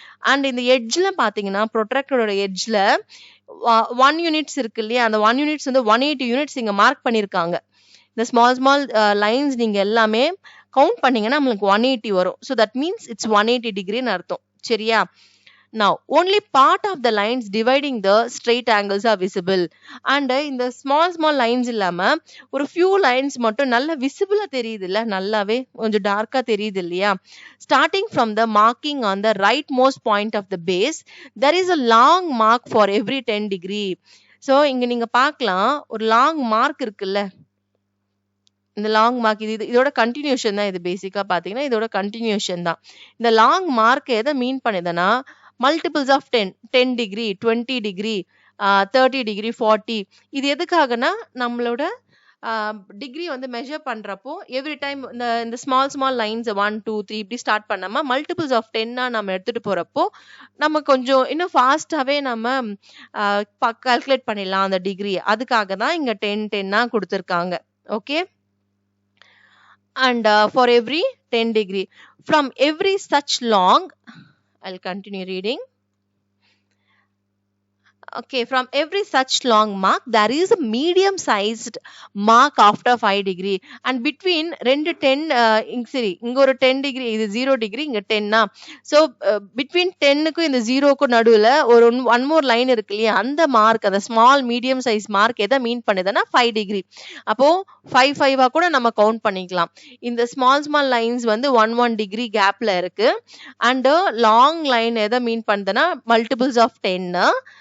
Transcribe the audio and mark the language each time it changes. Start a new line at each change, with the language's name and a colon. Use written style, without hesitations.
Tamil: And இந்த எட்ஜ்ல பாத்தீங்கன்னா ப்ரொட்ராக்டரோட எட்ஜ்ல 1 units இருக்கு இல்லையா, அந்த 1 யூனிட்ஸ் வந்து 180 யூனிட்ஸ் இங்க மார்க் பண்ணிருக்காங்க. இந்த ஸ்மால் லைன்ஸ் நீங்க எல்லாமே கவுண்ட் பண்ணீங்கன்னா நம்மளுக்கு 180 வரும். ஸோ தட் மீன்ஸ் இட்ஸ் 180 டிகிரின்னு அர்த்தம். சரியா?
English: Now only part of the lines dividing the straight angles are visible.
Tamil: And இந்த small lines இல்லாம ஒரு few lines மட்டும் நல்ல விசிபிளா தெரியுது இல்ல, நல்லாவே கொஞ்சம் டார்க்கா தெரியுது இல்லையா.
English: Starting from the marking on the rightmost point of the base, there is a long mark for every 10 degree.
Tamil: So இங்க நீங்க பார்க்கலாம், ஒரு லாங் மார்க் இருக்குல்ல, இந்த லாங் மார்க் இதோட கண்டினியூஷன் தான். இது பேசிக்கா பாத்தீங்கன்னா இதோட கண்டினியூஷன் தான். இந்த லாங் மார்க் எதை மீன் பண்ணுதுன்னா multiples of 10 degree, 20 degree, 30 degree, 40. இது எதுக்காகனா நம்மளோட டிகிரி வந்து மெஷர் பண்றப்போ எவ்ரி டைம் இந்த ஸ்மால் லைன்ஸ் 1 2 3 இப்படி ஸ்டார்ட் பண்ணாம மல்டிபிள்ஸ் ஆஃப் 10 நம்ம எடுத்துட்டு போறப்போ நம்ம கொஞ்சம் இன்னும் ஃபாஸ்டாவே நம்ம கால்குலேட் பண்ணிடலாம் அந்த டிகிரி. அதுக்காக தான் இங்க 10 10 கொடுத்துருக்காங்க.
English: Okay, and for every 10 degree from every such long, I'll continue reading. Okay, from every such long mark there is a medium sized mark after 5 degree, and between
Tamil: ரெண்டு 10 சரி இங்க ஒரு 10 டிகிரி, இது 0 டிகிரி, இங்க 10. ஸோ பிட்வீன் 10க்கும் இந்த 0க்கும் நடுவில் ஒரு one more line இருக்கு இல்லையா, அந்த மார்க், அந்த ஸ்மால் மீடியம் சைஸ் மார்க் எதை மீன் பண்ணுதுன்னா 5 டிகிரி. அப்போ 5 கூட நம்ம கவுண்ட் பண்ணிக்கலாம். இந்த ஸ்மால் லைன்ஸ் வந்து 1 டிகிரி கேப்ல இருக்கு. அண்ட் லாங் லைன் எதை மீன் பண்ணுதுன்னா மல்டிபிள்ஸ் ஆஃப் 10.